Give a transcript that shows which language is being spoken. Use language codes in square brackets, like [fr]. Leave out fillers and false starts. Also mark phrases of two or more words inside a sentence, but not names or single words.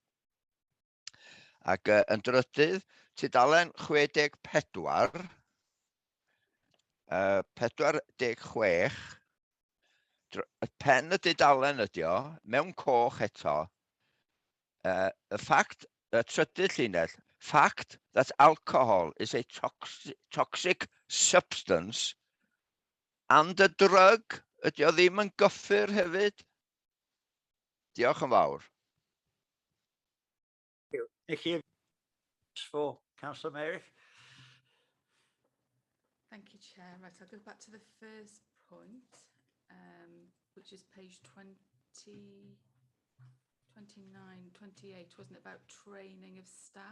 [cy] Ac yn drydydd, tudalen 64, 46, y pen y dudalen ydi o, mewn coch eto, y trydydd llinell, [en] fact that alcohol is a toxic substance and a drug, [cy] ydi o ddim yn gyffur hefyd? Diolch yn fawr. [en] For Councillor Merrick. Thank you, Chair. Right, I'll go back to the first point, which is page 29, 28, wasn't it, about training of staff?